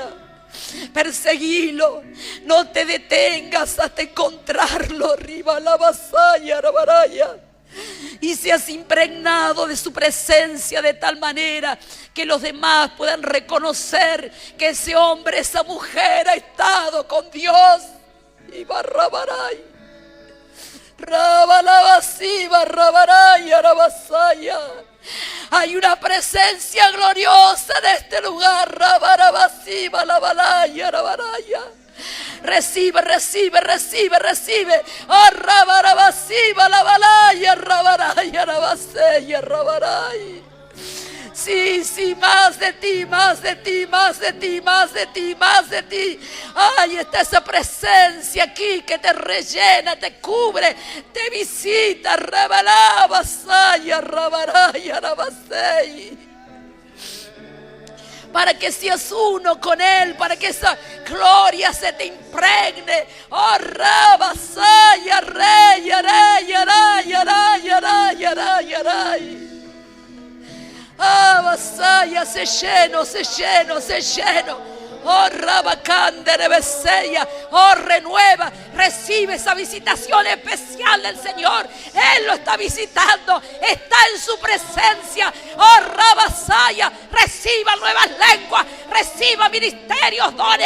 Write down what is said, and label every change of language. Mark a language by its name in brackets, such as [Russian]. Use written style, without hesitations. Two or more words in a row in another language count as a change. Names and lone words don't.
[Spanish] Perseguilo, no te detengas hasta encontrarlo. Riba la vasalla, Rabaraya. Y seas impregnado de su presencia de tal manera que los demás puedan reconocer que ese hombre, esa mujer ha estado con Dios. Y barrabaray, rabalabasí, barrabaray, arabasaya. Hay una presencia gloriosa en este lugar. Rabarabasí, balabalay, arabaraya. Recibe, recibe, recibe, recibe. Oh, rabarabasí, balabalay, arabaray, arabasay, arabaray. Sí, sí, más de ti, más de ti, más de ti, más de ti, más de ti. Ay, está esa presencia aquí que te rellena, te cubre, te visita. Rabalabasaya, rabaraya, rabasei. Para que seas uno con Él, para que esa gloria se te impregne. Oh, rabasaya, rey, aray, aray, aray, aray, aray, aray. Ah, vasaya, se lleno, se lleno, se lleno. Oh, Rabacande, Rebeseya. Oh, renueva, recibe esa visitación especial del Señor. Él lo está visitando, está en su presencia. Oh, Rabasaya, reciba nuevas lenguas, reciba ministerios, dones.